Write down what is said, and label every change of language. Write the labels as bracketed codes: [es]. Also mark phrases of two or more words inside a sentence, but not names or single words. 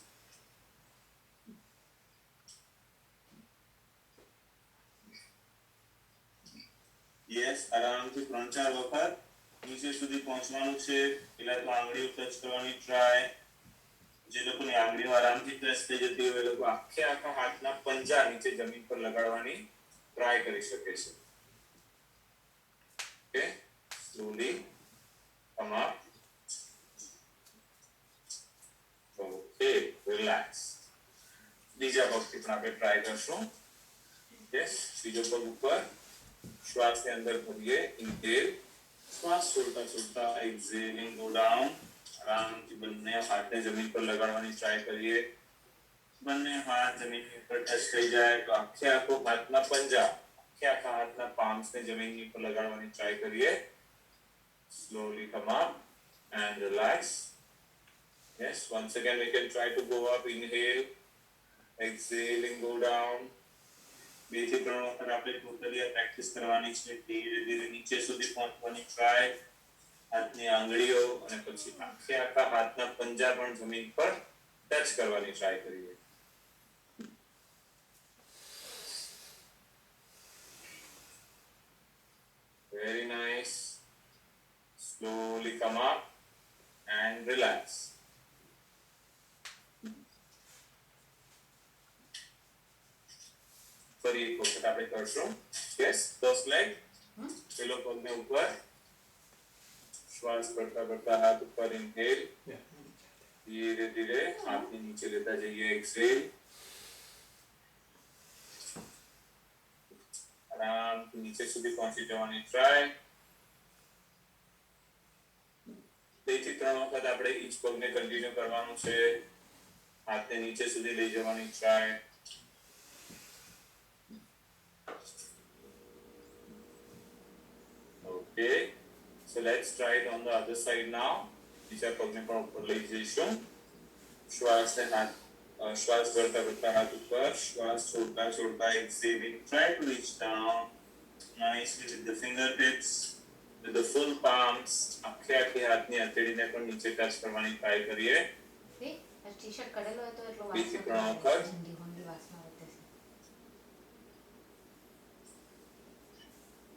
[gu] યસ, આરામથી 3-4 વખત નીચે સુધી પહોંચવાનું છે. પહેલા તો આંગળીઓ ટચ કરવાની ટ્રાય. જે લોકોની આંગળીઓ આરામથી ટચ થઈ જતી હોય એ લોકો આખા હાથના પંજા નીચે જમીન પર લગાડવાની ટ્રાય કરી શકે છે. [en] okay, slowly come up. Okay, relax. [gu] બીજા પગથી પણ આપણે ટ્રાય કરશું. યસ, બીજો પગ ઉપર શ્વાસને અંદર ભરીએ. [en] ઇન્હેલ, [gu] શ્વાસ છોડતા છોડતા [en] exhaling go down. [gu] આરામથી બંને હાથને જમીન પર લગાડવાની ટ્રાય કરીએ. બંને હાથ જમીનની ઉપર ટચ થઈ જાય તો આખો હાથના પંજા આખા હાથના પામ્સને જમીનની ઉપર લગાડવાની ટ્રાય કરીએ. [en] Slowly come up and relax. Yes, once again we can try to go up. Inhale, exhaling, go down. [gu] 2-3 વખત આપણે ટોટલી આ પ્રેક્ટિસ કરવાની છે. ધીરે ધીરે નીચે સુધી પહોંચવાની ટ્રાય. હાથની આંગળીઓ અને પછી આખા હાથના પંજા પણ જમીન પર ટચ કરવાની ટ્રાય કરીએ. [en] Very nice. Slowly come up and relax. [gu] ફરી એક વખત આપણે કરશું. [en] Yes, first leg. [gu] પેલો પગને ઉપર, શ્વાસ કરતા કરતા હાથ ઉપર. ઇન્હેલ, ધીરે ધીરે હાથને નીચે લેતા જઈએ. એક્સહેલ, આરામથી નીચે સુધી પહોંચી જવાની ટ્રાય. 2-3 વખત આપણે ઈચ પગને કન્ટિન્યુ કરવાનું છે. હાથને નીચે સુધી લઈ જવાની ટ્રાય. [en] Okay, so let's try it on the other side now. [gu] બીજા પગને પણ ઉપર લઈ જઈશું. શ્વાસને શ્વાસ ભરતા ભરતા હાથ ઉપર, શ્વાસ છોડતા છોડતા exhaling. [en] Try to reach down nicely with the fingertips, with the full palms. [gu] આખી હાથની હથેળીને પણ નીચે ટચ કરવાની ટ્રાય કરીએ. ટી-શર્ટ કરેલો હોય તો એટલો બીજી વાસ ત્રણ વખત. ઠંડી વાસમાં આવતે છે.